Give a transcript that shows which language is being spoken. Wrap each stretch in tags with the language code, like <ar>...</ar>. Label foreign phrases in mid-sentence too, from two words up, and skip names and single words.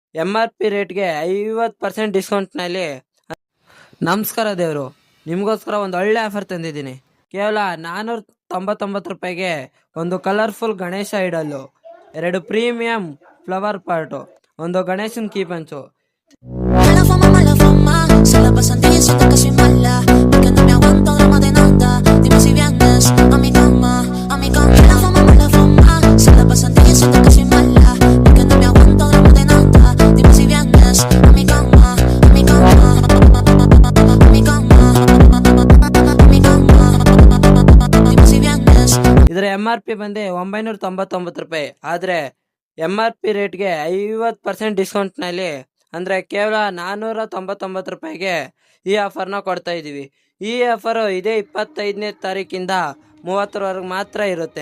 <en>MRP rate</en> <kn>50% ಡಿಸ್ಕೌಂಟ್ನಲ್ಲಿ. ನಮಸ್ಕಾರ ದೇವರು, ನಿಮಗೋಸ್ಕರ ಒಂದು ಒಳ್ಳೆ ಆಫರ್ ತಂದಿದ್ದೀನಿ. ಕೇವಲ 499 ರೂಪಾಯಿಗೆ ಒಂದು ಕಲರ್ಫುಲ್ ಗಣೇಶ ಇಡಲು, 2</kn> <en>premium flower pot,</en> <kn>ಒಂದು ಗಣೇಶನ್</kn> <en>key punch.</en> <es>Mala fama, se la pasan diciendo que soy mala, porque no me aguanto drama de nada. Dime si vienes a mi cama, a mi cama. Mala fama, se la pasan diciendo que soy mala, porque no me aguanto drama de nada. Dime si vienes a mi cama, a mi cama, a mi cama, a mi cama. Dime si vienes.</es> <kn>ಇದರ MRP ಬಂದು 999 ರೂಪಾಯಿ. ಆದರೆ</kn> <en>MRP rate</en> <kn>50% ಡಿಸ್ಕೌಂಟ್ನಲ್ಲಿ, ಅಂದರೆ ಕೇವಲ 499 ರೂಪಾಯಿಗೆ ಈ ಆಫರ್ನ ಕೊಡ್ತಾ ಇದ್ದೀವಿ. ಈ ಆಫರು ಇದೇ 25ನೇ ತಾರೀಕಿಂದ 30ರವರೆಗೆ ಮಾತ್ರ ಇರುತ್ತೆ.</kn>